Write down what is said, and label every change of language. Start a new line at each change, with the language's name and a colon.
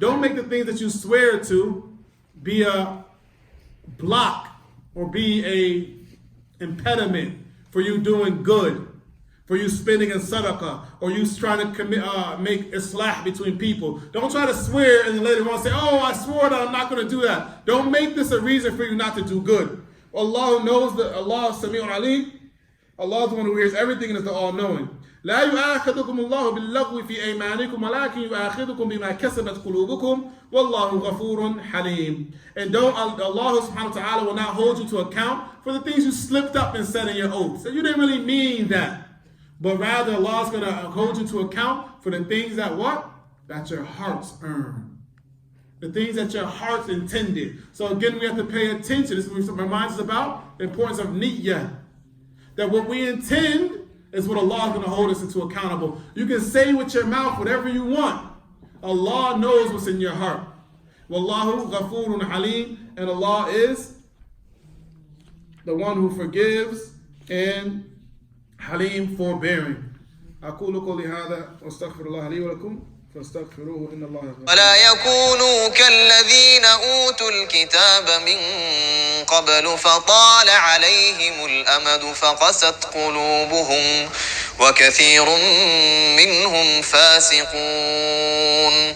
English: Don't make the things that you swear to be a block or be a impediment for you doing good, for you spending in sadaqah, or you trying to make islah between people. Don't try to swear and then later on say, oh, I swore that I'm not going to do that. Don't make this a reason for you not to do good. Allah knows that Allah is
Arabic: Sami'un Alim.
English: Allah is the one who hears everything and is the all-knowing.
Arabic: لا يؤاخذكم الله باللغو في أيمانكم ولكن يؤاخذكم بما كسبت قلوبكم والله غفور حليم.
English: And don't, Allah subhanahu wa ta'ala will not hold you to account for the things you slipped up and said in your oath. So you didn't really mean that. But rather Allah is going to hold you to account for the things that what? That your hearts earn. The things that your hearts intended. So again, we have to pay attention. This reminds us about the importance of niyyah. That what we intend is what Allah is going to hold us into accountable. You can say with your mouth whatever you want. Allah knows what's in your heart.
Arabic: Wallahu ghafurun halim.
English: And Allah is the one who forgives and halim, forbearing.
Arabic: أقول قولي هذا واستغفر الله لي ولكم فاستغفروه إن الله غفور. ولا يكونوا كالذين أوتوا الكتاب من قبل فطال عليهم الأمد فقست قلوبهم وكثير منهم فاسقون.